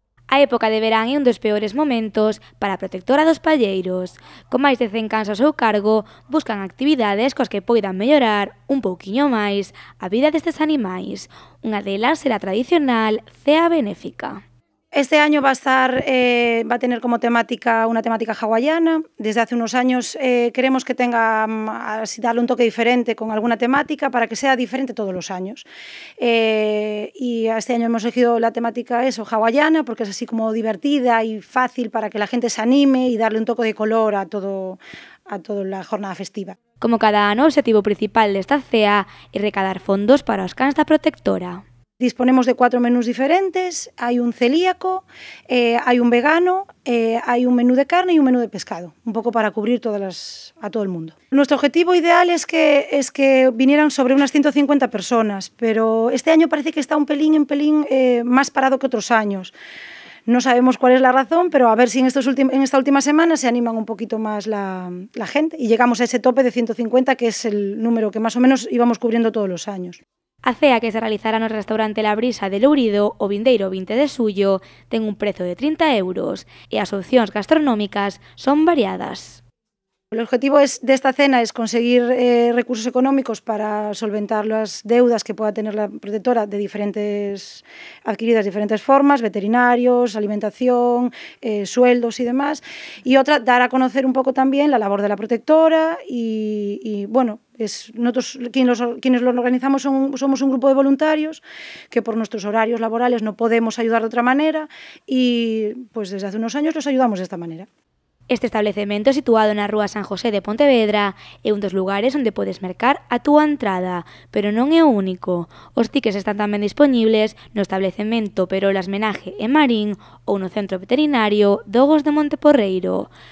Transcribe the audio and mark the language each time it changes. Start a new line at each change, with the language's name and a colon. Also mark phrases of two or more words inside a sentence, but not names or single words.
Galician: A época de verán é un dos peores momentos para a protectora dos palleiros. Con máis de 100 cans ao seu cargo, buscan actividades coas que poidan mellorar un pouquiño máis a vida destes animais. Unha delas será a tradicional cea benéfica.
Spanish: Este año va a tener como temática una temática hawaiana. Desde hace unos años queremos que tenga, así darle un toque diferente con alguna temática para que sea diferente todos los años. Y este año hemos elegido la temática hawaiana, porque es así como divertida y fácil para que la gente se anime y darle un toque de color a toda la jornada festiva.
Galician: Como cada ano, o objetivo principal desta cea é recaudar fondos para os cans da protectora.
Spanish: Disponemos de 4 menús diferentes, hay un celíaco, hay un vegano, hay un menú de carne y un menú de pescado, un poco para cubrir a todo el mundo. Nuestro objetivo ideal es que vinieran sobre unas 150 personas, pero este año parece que está un pelín más parado que otros años. No sabemos cuál es la razón, pero a ver si en esta última semana se animan un poquito más la gente y llegamos a ese tope de 150, que es el número que más o menos íbamos cubriendo todos los años.
Galician: A cea que se realizará no restaurante La Brisa de Lourido o vindeiro 20 de xullo ten un prezo de 30 € e as opcións gastronómicas son variadas.
Spanish: El objetivo de esta cena es conseguir recursos económicos para solventar las deudas que pueda tener la protectora adquiridas de diferentes formas, veterinarios, alimentación, sueldos y demás. Y otra, dar a conocer un poco también la labor de la protectora y bueno, nosotros quienes lo organizamos somos un grupo de voluntarios que por nuestros horarios laborales no podemos ayudar de otra manera y pues desde hace unos años los ayudamos de esta manera.
Galician: Este establecemento, situado na Rúa San José de Pontevedra, é un dos lugares onde podes mercar a túa entrada, pero non é o único. Os tickets están tamén dispoñibles no establecemento Perolas Menaje e Marín ou no centro veterinario Dogos de Monteporreiro.